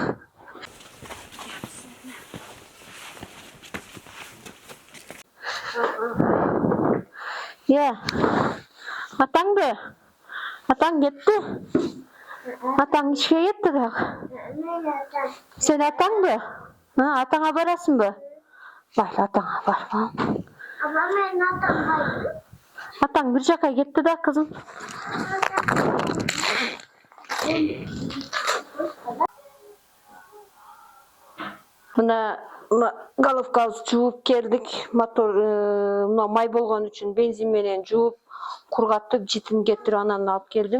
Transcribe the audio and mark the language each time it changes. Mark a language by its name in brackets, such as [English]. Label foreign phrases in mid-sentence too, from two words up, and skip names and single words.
[Kyrgyz] Атаңды? Атаң кетти? Атаң ишке кетти дагы. Сен атаңбы? Атаңа барасыңбы? Бар, атаңа бар. [Turkish] Ama ben atamadım. [Kyrgyz] Атаң бир жака кетти да, кызым. Мына головкабызды жууп келдик. Мотор мына май болгон үчүн бензин менен жууп, кургатып, житин кетирип анан алып келдим.